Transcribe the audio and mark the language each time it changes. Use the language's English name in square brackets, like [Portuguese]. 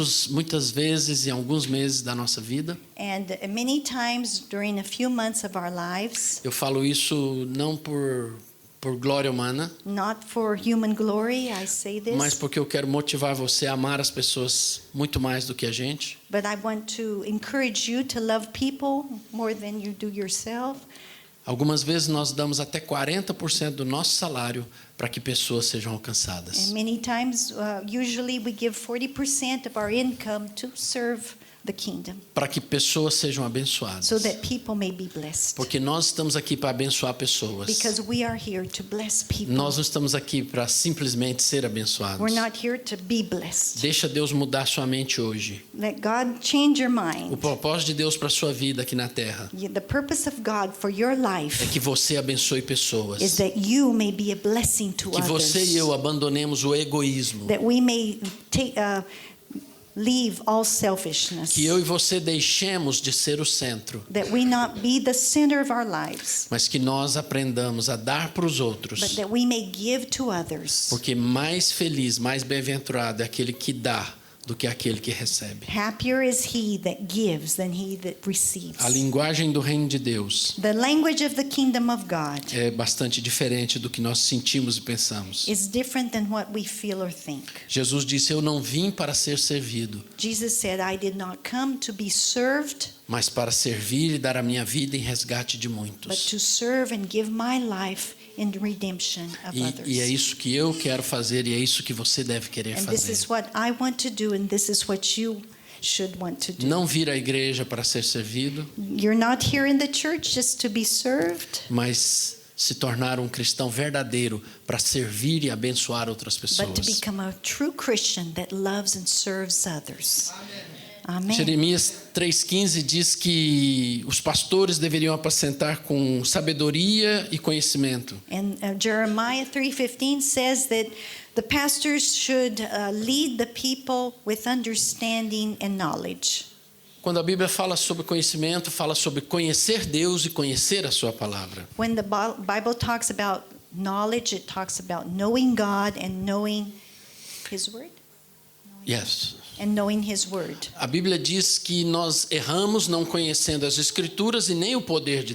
[Portuguese] muitas vezes, em alguns meses da nossa vida, [English] and many times during a few months of our lives, [Portuguese] eu falo isso não por glória humana, [English] not for human glory, I say [Portuguese] mas [English] this, [Portuguese] porque eu quero motivar você a amar as pessoas muito mais do que a gente. [English] but I want to encourage you to love people more than you do yourself. [Portuguese] Algumas vezes nós damos até 40% do nosso salário para que pessoas sejam alcançadas. [English] And many times, usually we give 40% of our income to serve the kingdom [Portuguese] para que pessoas sejam abençoadas. [English] so that people may be blessed. [Portuguese] Porque nós estamos aqui para abençoar pessoas. [English] Because we are here to bless people. [Portuguese] Nós não estamos aqui para simplesmente ser abençoados. [English] We're not here to be blessed. [Portuguese] Deixa Deus mudar sua mente hoje. [English] Let God change your [Portuguese] O [English] mind. [Portuguese] propósito de Deus para sua vida aqui na terra [English] The purpose of God for your [Portuguese] é [English] life [Portuguese] que você abençoe pessoas. [English] is that you may be a blessing to [Portuguese] Que você e [English] others. [Portuguese] eu abandonemos o egoísmo. [English] That we may leave all selfishness. [Portuguese] Que eu e você deixemos de ser o centro, [English] That we not be the center of our lives, [Portuguese] mas que nós aprendamos a dar para os [English] but [Portuguese] outros. [English] that we may give to others. [Portuguese] Porque mais feliz, mais bem-aventurado é aquele que dá do que aquele que recebe. [English] Happier is he that gives than he that receives. [Portuguese] A linguagem do reino de Deus [English] The language of the kingdom of God [Portuguese] é bastante diferente do que nós sentimos e pensamos. [English] is different than what we feel or think. [Portuguese] Jesus disse: eu não vim para ser servido, [English] Jesus said, I did not come to be served, [Portuguese] mas para servir e dar a minha vida em resgate de [English] but [Portuguese] muitos. [English] to serve and give my life in redemption of others. [Portuguese] E é isso que eu quero fazer e é isso que você deve querer [English] And this is [Portuguese] fazer. [English] what I want to do, and this is what you should want to do. [Portuguese] Não vir à igreja para ser servido, [English] You're not here in the church just to be served, [Portuguese] mas se tornar um cristão verdadeiro para servir e abençoar outras [English] but to [Portuguese] pessoas. [English] become a true Christian that loves and serves others. Amen. [Portuguese] Jeremias 3,15 diz que os pastores deveriam apacentar com sabedoria e conhecimento. [English] And Jeremiah 3:15 says that the pastors should lead the people with understanding and knowledge. [Portuguese] Quando a Bíblia fala sobre conhecimento, fala sobre conhecer Deus e conhecer a sua palavra. [English] When the Bible talks about knowledge, it talks about knowing God and knowing His Word. Yes. And knowing His Word. [Portuguese] A Bíblia diz que nós erramos não conhecendo as Escrituras e nem o poder de